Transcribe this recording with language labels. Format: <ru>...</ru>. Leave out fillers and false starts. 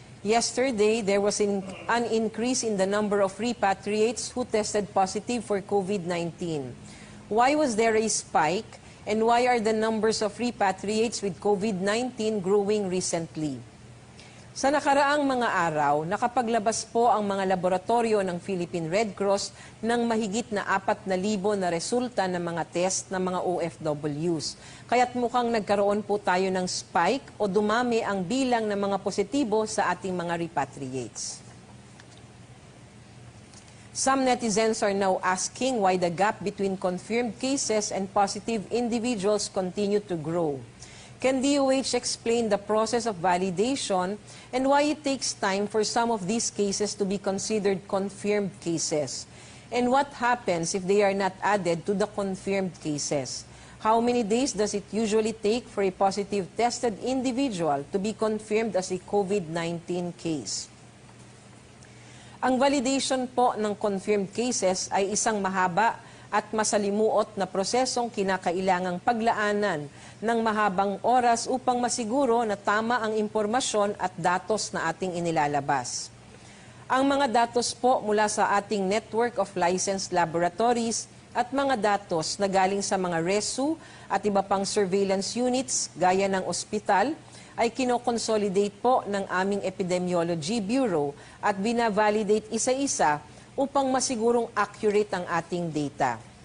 <en>Yesterday, there was an increase in the number of repatriates who tested positive for COVID-19. Why was there a spike, and why are the numbers of repatriates with COVID-19 growing recently?</en> <tl>Sa nakaraang mga araw, nakapaglabas po ang mga laboratorio ng Philippine Red Cross ng mahigit na 4,000 na resulta ng mga test ng mga OFWs. Kaya't mukhang nagkaroon po tayo ng spike o dumami ang bilang ng mga positibo sa ating mga repatriates.</tl> <en>Some netizens are now asking why the gap between confirmed cases and positive individuals continue to grow. Can DOH explain the process of validation and why it takes time for some of these cases to be considered confirmed cases? And what happens if they are not added to the confirmed cases? How many days does it usually take for a positive tested individual to be confirmed as a COVID-19 case?</en> <tl>Ang validation po ng confirmed cases ay isang mahaba at masalimuot na prosesong kinakailangang paglaanan ng mahabang oras upang masiguro na tama ang impormasyon at datos na ating inilalabas. Ang mga datos po mula sa ating network of licensed laboratories at mga datos na galing sa mga RESU at iba pang surveillance units gaya ng ospital ay kinoconsolidate po ng aming Epidemiology Bureau at binavalidate isa-isa upang masigurong accurate ang ating data.</tl>